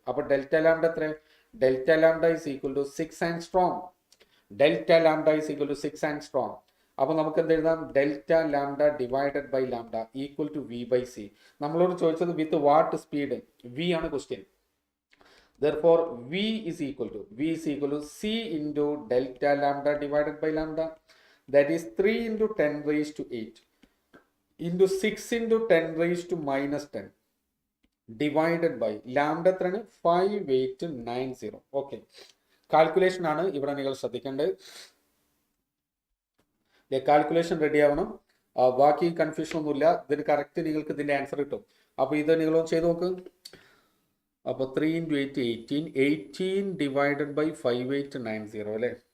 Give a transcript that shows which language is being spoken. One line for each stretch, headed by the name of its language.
Malayalam: അപ്പൊ delta lambda എത്ര?
English: Delta lambda is equal to 6 angstrom. Delta lambda is equal to 6 angstrom.
Malayalam: അപ്പൊ നമുക്ക് എന്ത് എഴുതാം?
English: Delta lambda divided by lambda equal to V by C.
Malayalam: നമ്മളോട് ചോദിച്ചത്
English: with what speed,
Malayalam: വി ആണ് question.
English: Therefore, V is equal to C into delta lambda divided by lambda. That is 3 into 10 raised to 8 into 6 into 10 raised to minus 10 divided by lambda 5890. Okay.
Malayalam: Calculation ആണ് ഇവിടെ നിങ്ങൾ ശ്രദ്ധിക്കേണ്ടത്. Calculation ready ആവണം. ബാക്കി confusion ഒന്നുമില്ല. ഇതിന് correct നിങ്ങൾക്ക് ഇതിന്റെ ആൻസർ കിട്ടും. അപ്പൊ ഇത് നിങ്ങളൊന്ന് ചെയ്ത് നോക്ക്. അപ്പോൾ 3 into 8 18 ഡിവൈഡഡ് ബൈ 5890 അല്ലേ?